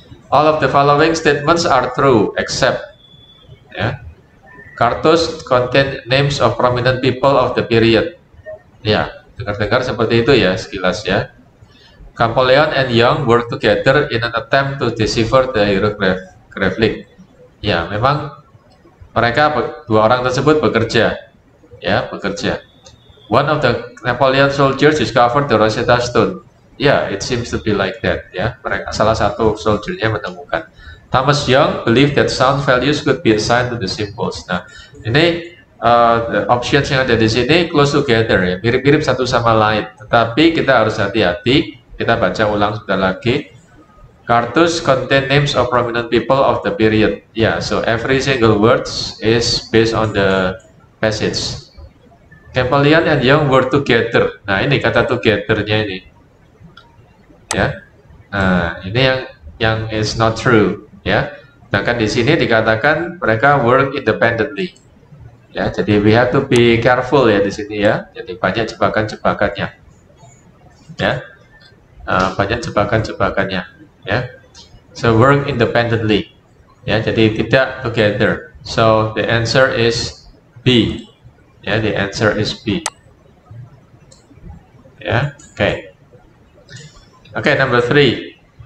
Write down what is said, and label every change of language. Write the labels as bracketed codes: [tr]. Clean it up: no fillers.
[en] All of the following statements are true except. Cartouche contain names of prominent people of the period. [id] Dengar-dengar seperti itu sekilas. [en] Champollion and Young work together in an attempt to decipher the hieroglyphic. [id] Memang mereka dua orang tersebut bekerja. [en] One of the Napoleon soldiers discovered the Rosetta Stone. It seems to be like that. [id] Mereka salah satu soldiernya menemukan. [en] Thomas Young believed that sound values could be assigned to the symbols. [id] Nah, ini the options yang ada di sini close together ya, mirip-mirip satu sama lain. Tetapi kita harus hati-hati. Kita baca ulang sudah lagi. [en] Cartoons contain names of prominent people of the period. Yeah, so every single words is based on the passage. Champollion and Young were together. [id] Nah, ini kata together-nya ini. Ya. Nah, ini yang is not true. Ya, sedangkan di sini dikatakan mereka [en] work independently. [id] Ya, jadi [en] we have to be careful [id] ya di sini ya. Jadi banyak jebakan-jebakannya. Ya, banyak jebakan-jebakannya. [en] Ya, so work independently. [id] Ya, jadi tidak together. [en] So the answer is B. Ya, the answer is B. Ya, okay. Okay, number 3.